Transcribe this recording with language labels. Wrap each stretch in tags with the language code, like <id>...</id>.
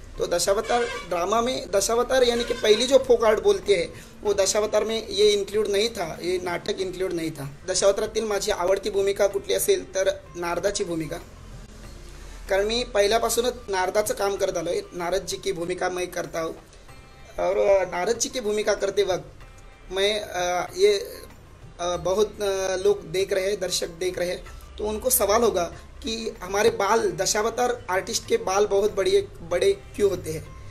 <hi>तो दशावतार ड्रामा में दशावतार यानी कि पहली जो फोक आर्ट बोलते हैं वो दशावतार में ये इन्क्लूड नहीं था, ये नाटक इन्क्लूड नहीं था।</hi> <mr>दशावतारातील माझी आवडती भूमिका कुठली असेल तर नारदाची भूमिका, कारण मी पहिल्यापासूनच नारदाचं काम करत आलो आहे।</mr> <hi>नारद जी की भूमिका मैं करता हूँ और नारद जी की भूमिका करते वक्त मैं ये बहुत लोग देख रहे हैं, दर्शक देख रहे हैं, तो उनको सवाल होगा कि हमारे बाल, दशावतार आर्टिस्ट के बाल बहुत बड़े क्यों होते हैं।</hi>